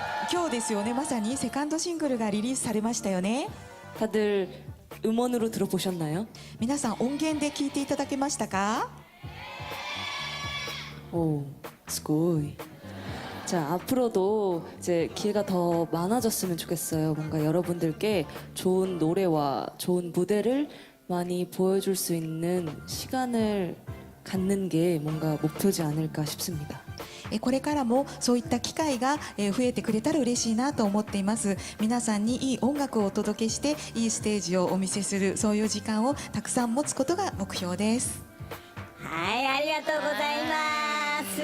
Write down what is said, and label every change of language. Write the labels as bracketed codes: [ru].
[ja] 今日ですよね。まさにセカンドシングルがリリースされましたよね。 [ko] 다들 음원으로 들어보셨나요? [ja] 皆さん音源で聞いていただけましたか？ 오, 스고이. [ko] 자, 앞으로도 이제 기회가 더 많아졌으면 좋겠어요. 뭔가 여러분들께 좋은 노래와 좋은 무대를 많이 보여줄 수 있는 시간을 갖는 게 뭔가 목표지 않을까 싶습니다. [ja] これからもそういった機会が増えてくれたら嬉しいなと思っています。皆さんにいい音楽をお届けしていいステージをお見せする、そういう時間をたくさん持つことが目標です。はい、ありがとうございます